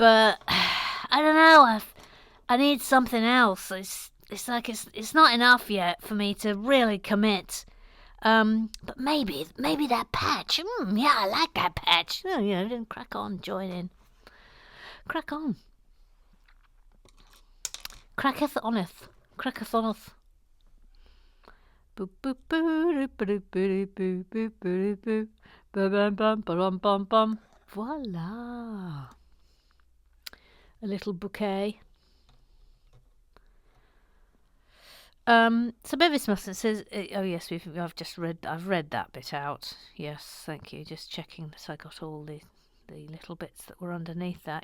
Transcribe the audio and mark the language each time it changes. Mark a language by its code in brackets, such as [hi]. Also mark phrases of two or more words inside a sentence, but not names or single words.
[en] But I don't know. I need something else. It's like it's not enough yet for me to really commit. But maybe that patch. Yeah, I like that patch. Oh, then crack on, join in. Crack on. Cracketh oneth. Cracketh oneth. Boop boop boo boo boo boo boo boo boo bum bum bum bum bum. Voila. A little bouquet. So Bevis Mustard says, oh yes, I've read that bit out. Yes, thank you. Just checking that I got all the little bits that were underneath that.